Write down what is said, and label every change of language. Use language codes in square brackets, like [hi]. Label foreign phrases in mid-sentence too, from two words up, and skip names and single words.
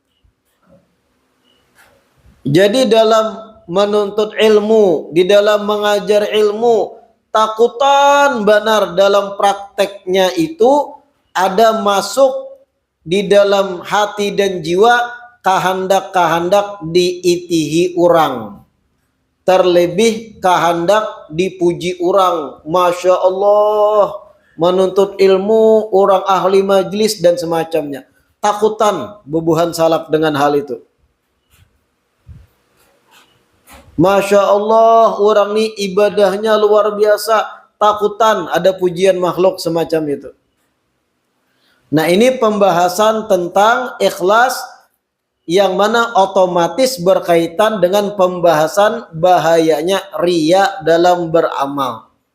[id] Jadi dalam menuntut ilmu, di dalam mengajar ilmu, takutan benar dalam prakteknya itu ada masuk di dalam hati dan jiwa kahandak-kahandak diitihi orang. terlebih kehendak dipuji orang, [ar] ما شاء الله, [id] menuntut ilmu, orang ahli majlis dan semacamnya. [bjn] Takutan bubuhan salaf dengan hal itu. [ar] ما شاء الله, [id] orang ini ibadahnya luar biasa, takutan ada pujian makhluk semacam itu. Nah, ini pembahasan tentang ikhlas yang mana otomatis berkaitan dengan pembahasan bahayanya riya dalam beramal.